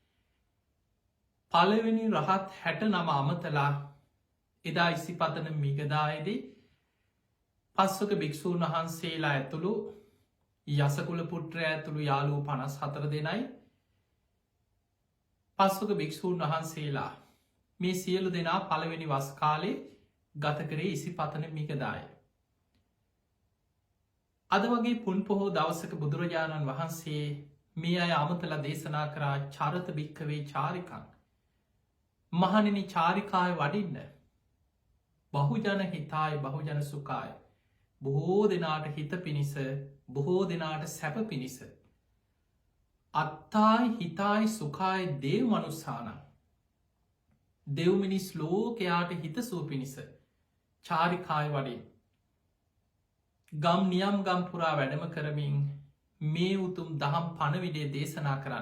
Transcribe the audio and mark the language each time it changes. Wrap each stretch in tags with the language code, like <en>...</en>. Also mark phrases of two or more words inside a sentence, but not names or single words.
<si>පළවෙනි රහත් 69 අමතලා එදා ඉසිපතන මිගදායේදී පස්වක භික්‍ෂූන් වහන්සේලා ඇතුළු යසකුල පුට්‍රය ඇතුළු යාලූ 54 දෙනයි පස්වක භික්‍ෂූන් වහන්සේලා මේ සියලු දෙනා පළවෙනි වස් කාලේ ගත කරේ ඉසිපතන මිගදාය. අද වගේ පුන් පොහෝ දවසක බුදුරජාණන් වහන්සේ මේ අය අමතල දේශනා කරා චරත</si> <pi>භික්කවේ චාරිකං</pi> <si>මහණෙනි චාරිකාය වඩින්න</si> <pi>බහුජන හිතාය බහුජන සුකාය</pi> <si>බොහෝ දෙනාට හිත පිණිස බොහෝ දෙනාට සැප පිණිස</si> <pi>අත්තායි හිතායි සුකාය දේව මනුස්සානං</pi> <si>දෙව්මිනිස් ලෝකයාට හිතසුව පිණිස චාරිකාය වඩින් ගම් නියම් ගම් පුරා වැඩම කරමින් මේ උතුම් දහම් පණවිඩේ දේශනා කරන්න.</si>